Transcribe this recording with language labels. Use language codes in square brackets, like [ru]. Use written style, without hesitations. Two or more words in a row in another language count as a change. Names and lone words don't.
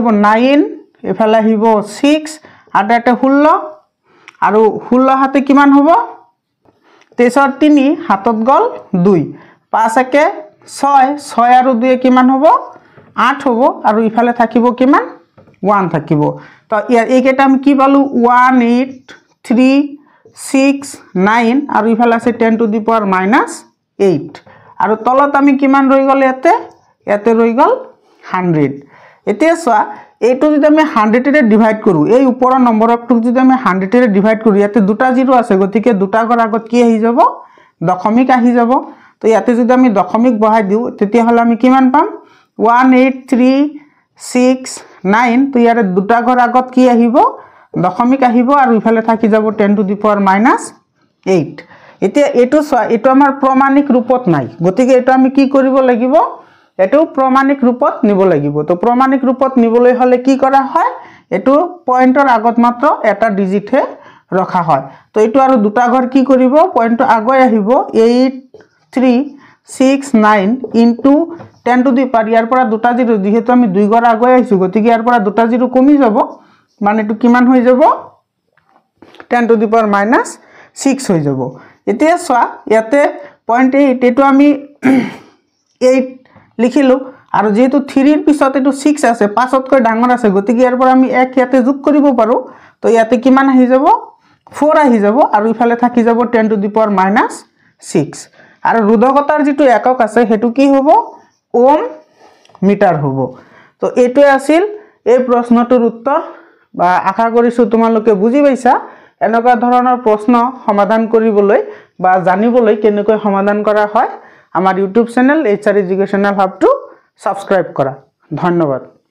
[as] 9 ইফালে আহিব 6 আৰু এটা 16 আৰু 16 হাতে কিমান হ'ব 23 ৰ 3 হাতত গল 2 5 1 6 6 আৰু 2 কিমান হ'ব 8 হ'ব আৰু ইফালে থাকিব কিমান 1 থাকিব তো এই কেটা আমি কি পালো 1 8 3 6 9 আৰু ইফালে আছে [en] 10 to the power minus 8 [as] আৰু তলত আমি কিমান ৰৈ গল ইয়াতে ৰৈ গল 100 এতিয়া সোয়া এইটো যদি আমি 100 ৰে ডিভাইড কৰো এই ওপৰৰ নম্বৰটো যদি আমি 100 ৰে ডিভাইড কৰো ইয়াতে দুটা জিৰো আছে গতিকে দুটা কৰাৰ আগত কি আহি যাব দশমিক আহি যাব তো ইয়াতে যদি আমি দশমিক বহাই দিও তেতিয়া হলে আমি কিমান পাম 18369 তো ইয়াৰে দুটা ঘৰ আগত কি আহিব দশমিক আহিব আৰু ইফালে থাকি যাব [en] 10 to the power minus 8 [as] এতিয়া এটো এটো আমাৰ প্ৰমাণিক ৰূপত নাই গতিকে এটো আমি কি কৰিব লাগিব এটো প্ৰমাণিক ৰূপত নিব লাগিব তো প্ৰমাণিক ৰূপত নিবলৈ হলে কি কৰা হয় এটো পয়েন্টৰ আগত মাত্ৰ এটা ডিজিট হে ৰখা হয় তো এটো আৰু দুটা ঘৰ কি কৰিব পয়েন্ট আগৈ আহিব [en] 8369 into 10 to the power [as] ইয়াৰ পৰা দুটা জিৰো যেহেতু আমি দুই ঘৰ আগৈ আহিছো গতিকে ইয়াৰ পৰা দুটা জিৰো কমি যাব মানে এটো কিমান হৈ যাব [en] 10 to the power minus 6 [as] হৈ যাব এতিয়া সোয়া ইয়াতে 0.8 এটো আমি 8 লিখিলো আৰু যেহেতু 3 ৰ পিছত এটো 6 আছে 5 তকৈ ডাঙৰ আছে গতিকে ইয়াৰ পৰা আমি 1 ইয়াতে যোগ কৰিব পাৰো তো ইয়াতে কিমান আহি যাব 4 আহি যাব আৰু ইফালে থাকি যাব [en] 10 to the power minus 6 [as] আৰু ৰোধকতাৰ যেটো একক আছে হেতু কি হ'ব [en] ohm metre [as] হ'ব তো এটো আছিল এই প্ৰশ্নটোৰ উত্তৰ বা আশা কৰিছো তোমালোকে বুজি পাইছা এনেকুৱা ধৰণৰ প্ৰশ্ন সমাধান কৰিবলৈ বা জানিবলৈ কেনেকৈ সমাধান কৰা হয় আমাৰ [en] YouTube channel [as] HR এডুকেশ্যনাল হাব টু সাবস্ক্রাইব করা ধন্যবাদ।